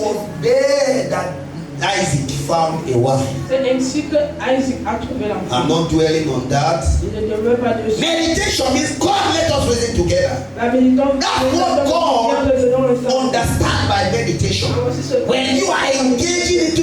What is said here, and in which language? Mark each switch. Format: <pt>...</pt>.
<en>was there that Isaac found a wife.</en> <fr>c'est ainsi que Isaac a trouvé l'enfant.</fr> <en>I'm not dwelling on that.</en> <fr>Il ne demeure pas dessus.</fr> <en>Meditation means God let us reason together.</en> <fr>La méditation,</fr> <en>That's what God understand by meditation. When you are engaging into</en>